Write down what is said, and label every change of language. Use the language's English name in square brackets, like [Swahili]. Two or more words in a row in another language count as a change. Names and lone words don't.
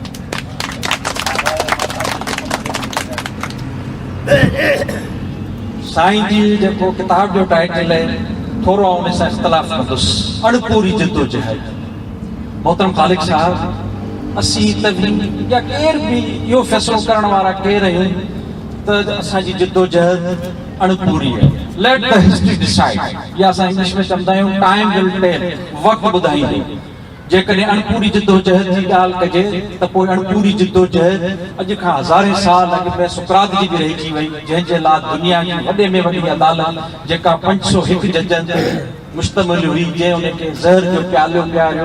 [Sindhi] साईं जी जेको किताब जो टाइटल आहे थोरो उन सां इख़्तिलाफ़ कंदुसि, अणपूरी जदोजहद। मोहतरम खालिक साहब असीं तव्हीं या केर बि इहो फ़ैसिलो करण वारा केर आहियूं त असांजी जदोजहद अणपूरी आहे। [English] let the history decide, [Sindhi] या असां इंग्लिश में चवंदा आहियूं [English] time will tell, [Sindhi] वक़्तु ॿुधाईंदो। जेकॾहिं अणपूरी जदोजहद जी ॻाल्हि कजे त पोइ अणपूरी जदोजहद अॼु खां हज़ारे साल अॻु में सुकरात जी बि रहिजी वई, जंहिंजे लाइ दुनिया जी वॾे में वॾी अदालत जेका 501 जजनि ते मुश्तमिल हुई, जंहिं उनखे ज़हर जो प्यालो पियारियो।